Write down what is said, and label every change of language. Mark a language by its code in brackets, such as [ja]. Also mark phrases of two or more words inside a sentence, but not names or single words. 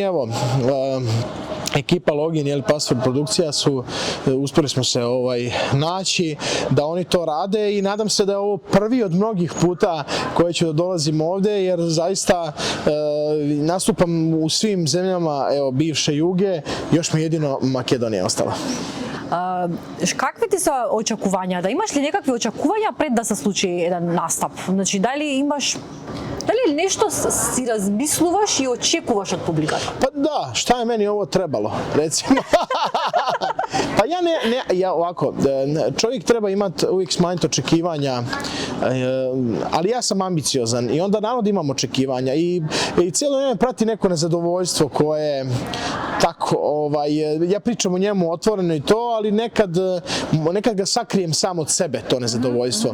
[bs] Evo, ekipa Login, Password produkcija uspjeli smo se naći da oni to rade i nadam se da je ovo prvi od mnogih puta koje ću da dolazim ovdje, jer zaista nastupam u svim zemljama bivše Juge, još mi jedino Makedonija ostala. [mk] Какви ти се очекувања? Да имаш ли некакви очекувања пред да се случи еден настап? Значи, дали нешто си размислуваш и очекуваш од публиката? [bs] Pa da, šta je meni ovo trebalo, recimo. Pa ja ovako, čovjek treba imati uvijek smanjiti očekivanja, ali ja sam ambiciozan i onda naravno imam očekivanja i cijelo vrijeme prati neko nezadovoljstvo koje tako, ja pričam o njemu otvoreno i to, ali nekad ga sakrijem sam od sebe, to nezadovoljstvo.